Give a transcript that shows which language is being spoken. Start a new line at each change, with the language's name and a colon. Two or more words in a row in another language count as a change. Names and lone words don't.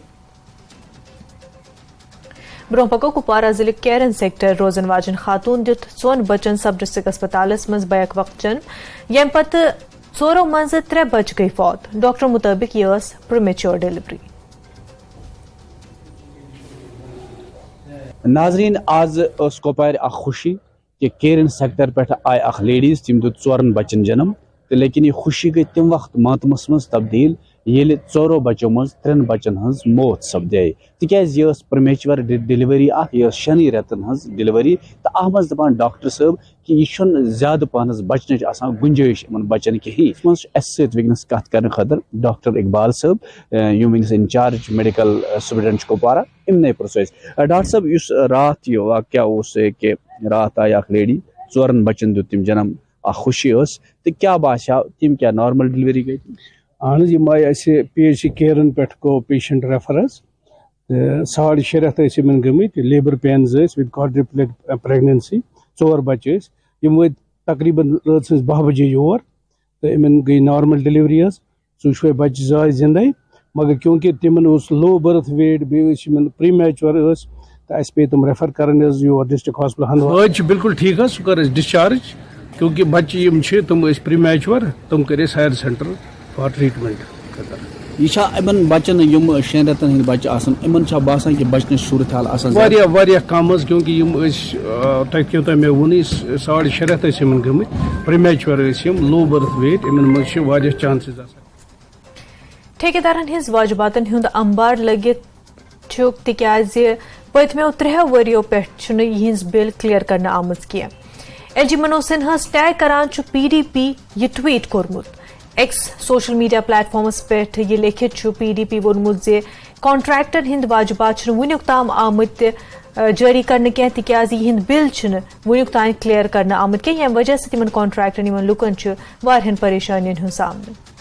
Kashmiri: برونٛہہ پکو کپوارہ ضلعک کیرن سیکٹر روزن واجن خاتون دیُت ژۄن بچن
English: sub district
Kashmiri: اسپتالس منٛز بیک وقت جنم ییٚمہِ پتہٕ ژورو منٛزٕ 3 بچہٕ گٔیہِ فوت ڈاکٹر مُطٲبق یہِ ٲس
English: premature delivery
Kashmiri: ناظرین آز اس کپوار اخ خوشی کہ کیرن سیکٹر پہ آئی اخ لیڈیز تم دیت 4 بچن جنم تو لیکن یہ خوشی گئی تم وقت ماتمس مز تبدیل یل 4 بچوں مز 3 بچن ہز موت سپدے تکیاز یہ
English: premature delivery
Kashmiri: اخ یہ 6 رتن ہز ڈیلیوری تو اتھ مز دپان ڈاکٹر صاحب کہ یہ زیادہ پہنس بچنچ آسان گنجائش ان بچن کہیں اس مز اس سۭتۍ ونکس کت کرنے خاطر ڈاکٹر اقبال صاحب یم ونکس انچارج
English: medical superintendent
Kashmiri: کپوارہ امنے پرسوز ڈاکٹر صاحب اس رات یہ واقعہ اس کہ رات آئی اخ لیڈی 4 بچن دیت تم جنم اخ خوشی اس تو کیا باسیو تم کیا
English: normal delivery
Kashmiri: گئی اہن یہ آئی اسے پی ایچ سی کیرن پہ گو
English: patient reference
Kashmiri: 6.5 رٮ۪تھ ٲسۍ گٔمٕتۍ
English: labour pains with quadruplet pregnancy
Kashmiri: 4 بچہ یم وٲتۍ تقریباً رٲژ سٕنٛز 10 بجے یور تو ان گئی
English: normal delivery
Kashmiri: ژوٚشوے بچہ زاے زندے مگر کیونکہ تمن
English: low birth weight
Kashmiri: بیٚیہِ پری میچور تو اس پے تم ریفر کرن یور
English: district hospital
Kashmiri: ہندوار بالکل ٹھیک سہ کر ڈسچارج کیونکہ بچہ یم تم پری میچور تم کر
English: higher centre for treatment
Kashmiri: یہ بچن 6 رٮ۪تن ہند بچہ آسان ان باسان کہ بچن صورت حال آسان واریاہ کم کیونکہ تۄہہِ مےٚ ووٚن 6.5 رٮ۪تھ گٔمٕتۍ پریمیچور
English: low birth weight
Kashmiri: ان مز واریاہ چانسز آسان ٹھیکیدارن ہنز واجباتن ہند امبار لگت چھُکھ تِکیازِ پٔتمیو 3 ؤرِیو پٮ۪ٹھ چھُنہٕ یِہنز بل کلیئر کرنہٕ آمٕژ کینٛہہ ایل جی منوج سنہاس ٹیگ کران چھُ PDP یہ ٹویٹ کوٚرمُت ایکس
English: social media platforms
Kashmiri: پٮ۪ٹھ یہ لیکھِتھ چھُ PDP ووٚنمُت زِ کانٹریکٹن ہند واجبات چھِنہٕ وُنیُک تام آمٕتۍ جٲری کرنہٕ کینٛہہ تِکیازِ یِہنٛدۍ بل چھِنہٕ وُنیُک تام کلیئر کرنہٕ آمٕتۍ کینٛہہ ییٚمہِ وجہ سۭتۍ یِمن کانٹریکٹن یِمن لُکن چھُ واریاہن پریشٲنین ہُنٛد سامنہٕ